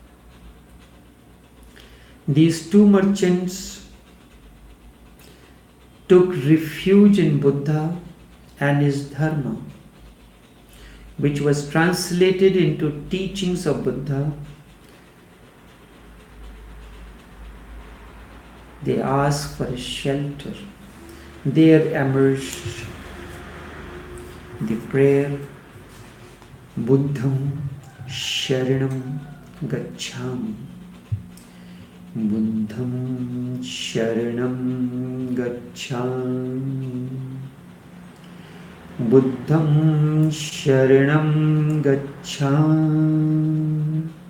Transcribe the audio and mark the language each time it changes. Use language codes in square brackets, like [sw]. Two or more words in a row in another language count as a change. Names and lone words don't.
[en] These 2 merchants took refuge in Buddha and his dharma, which was translated into teachings of Buddha. They asked for a shelter. There emerged the prayer, [pi] Buddham Sharanam Gacchami. Buddham Sharanam Gacchami. Buddham Sharanam Gacchami.